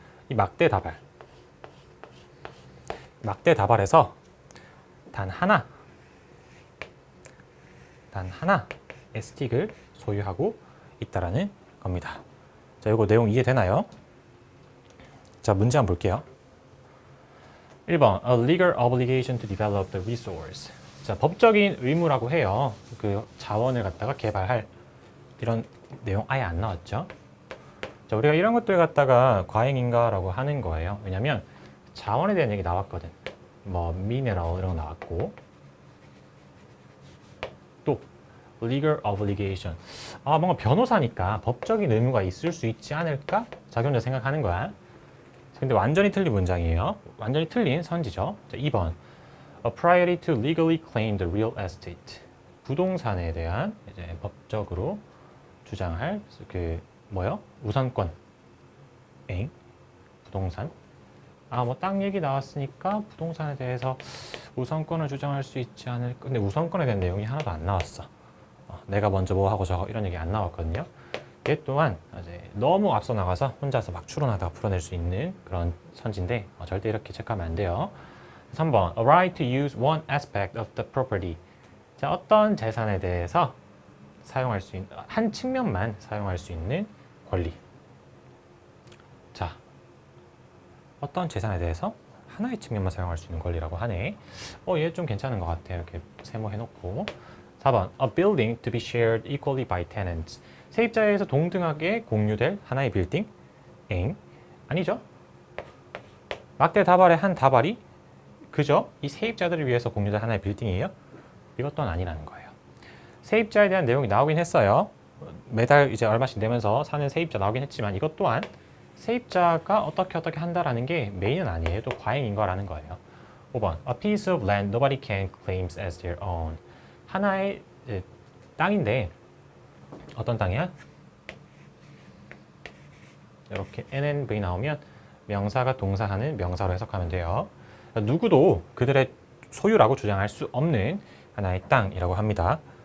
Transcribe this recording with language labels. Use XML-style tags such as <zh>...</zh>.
<ko>이 막대 다발에서 단 하나의 스틱을 소유하고 있다라는 겁니다. 자, 이거 내용 이해되나요? 자, 문제 한번 볼게요. 1번,</ko> <en>a legal obligation to develop the resource.</en> <ko>자, 법적인 의무라고 해요. 그 자원을 갖다가 개발할, 이런 내용 아예 안 나왔죠. 자, 우리가 이런 것들 갖다가 과잉인가라고 하는 거예요. 왜냐면 자원에 대한 얘기 나왔거든. 뭐 미네랄 이런 거 나왔고, 또</ko> <en>legal obligation.</en> <ko>뭔가 변호사니까 법적인 의무가 있을 수 있지 않을까? 자기 혼자 생각하는 거야. 근데 완전히 틀린 문장이에요. 완전히 틀린 선지죠. 자, 2번.</ko> <en>A priority to legally claim the real estate.</en> <ko>부동산에 대한 이제 법적으로 주장할 그 뭐요? 우선권. 부동산. 뭐 땅 얘기 나왔으니까 부동산에 대해서 우선권을 주장할 수 있지 않을까? 근데 우선권에 대한 내용이 하나도 안 나왔어. 내가 먼저 뭐 하고 저거 이런 얘기 안 나왔거든요. 얘 또한 이제 너무 앞서 나가서 혼자서 막 추론하다가 풀어낼 수 있는 그런 선지인데 절대 이렇게 체크하면 안 돼요. 3번.</ko> <en>A right to use one aspect of the property.</en> <ko>자, 어떤 재산에 대해서 사용할 수 있는 한 측면만 사용할 수 있는 권리. 자, 어떤 재산에 대해서 하나의 측면만 사용할 수 있는 권리라고 하네. 얘 좀 괜찮은 것 같아요. 이렇게 세모해놓고. 4번.</ko> <en>A building to be shared equally by tenants.</en> <ko>세입자에서 동등하게 공유될 하나의 빌딩? 아니죠. 막대 다발의 한 다발이 그죠? 이 세입자들을 위해서 공유될 하나의 빌딩이에요? 이것 또한 아니라는 거예요. 세입자에 대한 내용이 나오긴 했어요. 매달 이제 얼마씩 내면서 사는 세입자 나오긴 했지만, 이것 또한 세입자가 어떻게 한다라는 게 메인은 아니에요. 또 과잉인 거라는 거예요. 5번.</ko> <en>A piece of land nobody can claim as their own.</en> <ko>하나의 땅인데 어떤 땅이야? 이렇게 NNV 나오면 명사가 동사하는 명사로 해석하면 돼요. 누구도 그들의 소유라고 주장할 수 없는 하나의 땅이라고 합니다.</ko>